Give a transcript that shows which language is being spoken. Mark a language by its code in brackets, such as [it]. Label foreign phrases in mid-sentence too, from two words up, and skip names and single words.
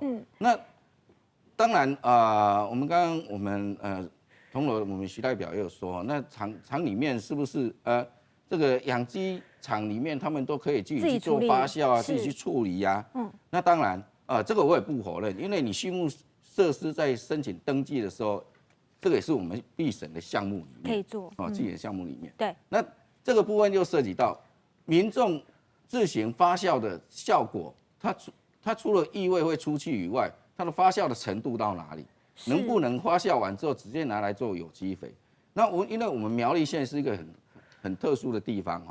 [zh] 嗯，那當然我們剛剛我們銅鑼我們徐代表也有說，那廠裡面是不是這個養雞場裡面他們都可以自己去做發酵啊，自己去處理呀？嗯，那當然這個我也不否認，因為你畜牧設施在申請登記的時候，這個也是我們必審的項目裡面可以做，自己的項目裡面。對，那这个部分又涉及到民众自行发酵的效果，它除了异味会出去以外，它的发酵的程度到哪里？能不能发酵完之后直接拿来做有机肥？那因为我们苗栗县是一个很特殊的地方哈，